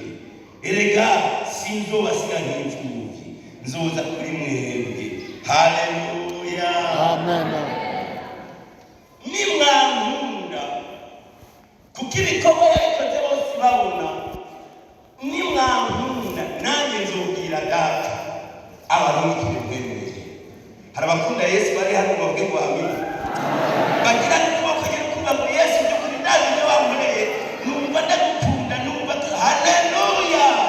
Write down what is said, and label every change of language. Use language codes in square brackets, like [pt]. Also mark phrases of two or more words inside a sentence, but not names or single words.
[rn] Erega sinzobasiga nk'imfuvyi, nzoza kuri mwebwe. Haleluya, amen. Nimwankunda kuko ibikorwa yabikoze bose babona, nimwankunda nanjye nzobwira Data abarungikire mwebwe. Hari abakunda Yesu bari hano bavuge ngo amina, bagira n'ukuboko nyine kumva ngo Yesu by'ukuri ndazi ibyo wankoreye, numva ndagukunda, numva haleluya.